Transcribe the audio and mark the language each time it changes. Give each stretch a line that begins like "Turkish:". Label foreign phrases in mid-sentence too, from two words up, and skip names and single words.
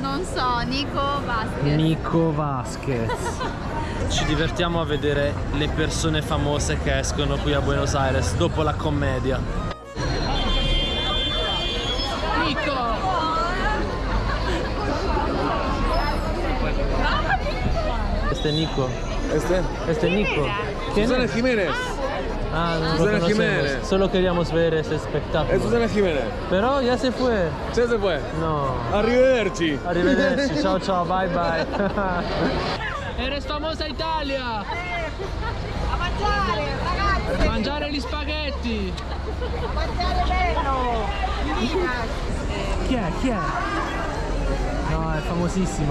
Italian: Non so, Nico Vasquez. Nico Vasquez. Ci divertiamo a vedere le persone famose che escono qui a Buenos Aires dopo la commedia.
Spanish: Nico! Este es Nico. Este es Nico. ¿Quién Susana es? Jiménez. Ah, no lo Susana conocemos. Jiménez. Solo queríamos ver ese espectáculo. Es Susana Jiménez. Pero ya se fue. Ya se fue. No.
Italian: Arrivederci. Arrivederci, ciao ciao,
English: bye bye.
Spanish: Eres famosa Italia!
Italian: A mangiare, ragazzi! Mangiare gli spaghetti! A mangiare bello! Chi è? Chi è? No, è famosissima.